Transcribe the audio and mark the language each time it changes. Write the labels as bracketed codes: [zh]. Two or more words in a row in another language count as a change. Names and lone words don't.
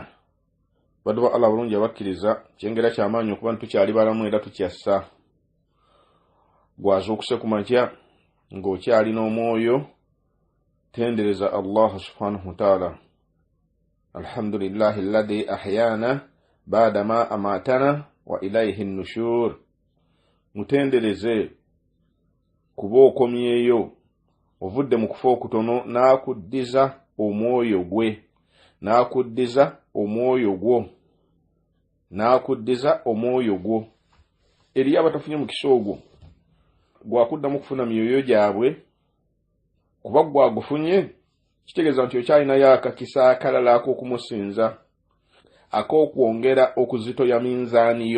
[lg] Baddu ba Allah bulungi abakkiriza kyengera ky'amaanyi okuba tukyali balamu era tukyassa gwazuukuse ku makya ng'okyali n'omwoyo tendereza Allah [ar] سبحانه وتعالى. الحمد لله الذي أحيانا بعد ما أماتنا وإليه النشور. [lg] Mutendereze kuba okomyeyo ovudde mu kufa okutono n'akuddiza omwoyo gwe, n'akuddiza omwoyo gwo, n'akuddiza omwoyo gwo eri abatafunye mukisa ogwo gwakuddamu kufuna myoyo gyabwe kuba gwagufunye kitegeeza nti okyalinayo akakisa akalala ak'okumusinza ak'okwongera okuzitoya minzaaniyo.